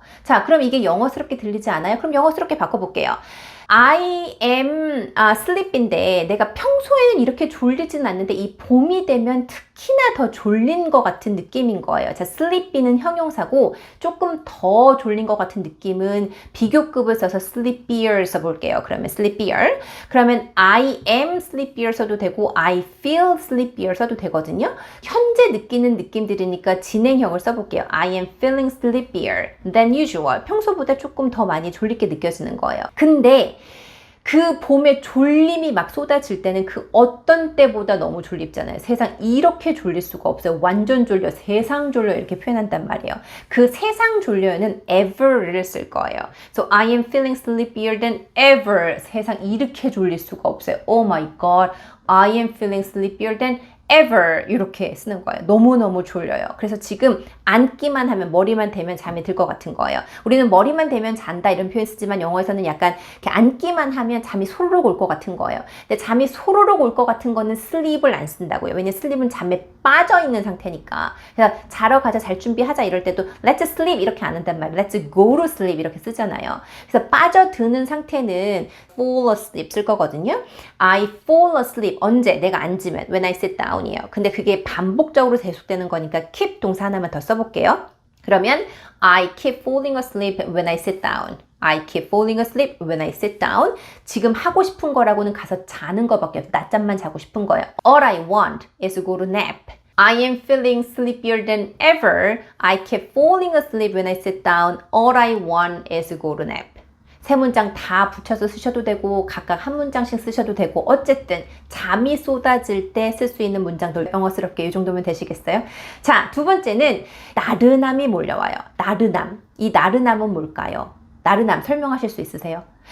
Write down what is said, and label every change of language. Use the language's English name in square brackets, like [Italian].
[Korean] 자, 그럼 이게 영어스럽게 들리지 않아요? 그럼 영어스럽게 바꿔볼게요. [English] I am sleep [Korean] 인데 내가 평소에는 이렇게 졸리지는 않는데 이 봄이 되면 특히나 더 졸린 것 같은 느낌인 거예요. 자, sleepy는 형용사고 조금 더 졸린 것 같은 느낌은 비교급을 써서 sleepier 써볼게요. 그러면 sleepier. 그러면 [English] I am sleepier [Korean] 써도 되고 [English] I feel sleepier [Korean] 써도 되거든요. 현재 느끼는 느낌들이니까 진행형을 써볼게요. [English] I am feeling sleepier than usual. [Korean] 평소보다 조금 더 많이 졸리게 느껴지는 거예요. 근데 그 봄에 졸림이 막 쏟아질 때는 그 어떤 때보다 너무 졸립잖아요. 세상 이렇게 졸릴 수가 없어요. 완전 졸려, 세상 졸려 이렇게 표현한단 말이에요. 그 세상 졸려는 ever를 쓸 거예요. [English] So I am feeling sleepier than ever. [Korean] 세상 이렇게 졸릴 수가 없어요. [English] Oh my god, I am feeling sleepier than ever [Korean] 이렇게 쓰는 거예요. 너무너무 졸려요. 그래서 지금 앉기만 하면 머리만 대면 잠이 들 것 같은 거예요. 우리는 머리만 대면 잔다 이런 표현 쓰지만 영어에서는 약간 이렇게 앉기만 하면 잠이 소로록 올 것 같은 거예요. 근데 잠이 소로록 올 것 같은 거는 sleep을 안 쓴다고요. 왜냐면 sleep은 잠에 빠져 있는 상태니까. 그래서 자러 가자, 잘 준비하자 이럴 때도 [English] let's sleep [Korean] 이렇게 안 한단 말이에요. [English] let's go to sleep [Korean] 이렇게 쓰잖아요. 그래서 빠져드는 상태는 fall asleep 쓸 거거든요. [English] I fall asleep [Korean] 언제? 내가 앉으면 [English] when I sit down [Korean] 이에요. 근데 그게 반복적으로 계속되는 거니까 keep 동사 하나만 더 써볼게요. 그러면 [English] I keep falling asleep when I sit down. I keep falling asleep when I sit down. [Korean] 지금 하고 싶은 거라고는 가서 자는 거밖에 없어요. 낮잠만 자고 싶은 거예요. [English] All I want is to go to nap. I am feeling sleepier than ever. I keep falling asleep when I sit down. All I want is to go to nap. [Korean] 세 문장 다 붙여서 쓰셔도 되고 각각 한 문장씩 쓰셔도 되고 어쨌든 잠이 쏟아질 때 쓸 수 있는 문장들 영어스럽게 이 정도면 되시겠어요? 자, 두 번째는 나른함이 몰려와요. 나른함. 이 나른함은 뭘까요? 나른함 설명하실 수 있으세요?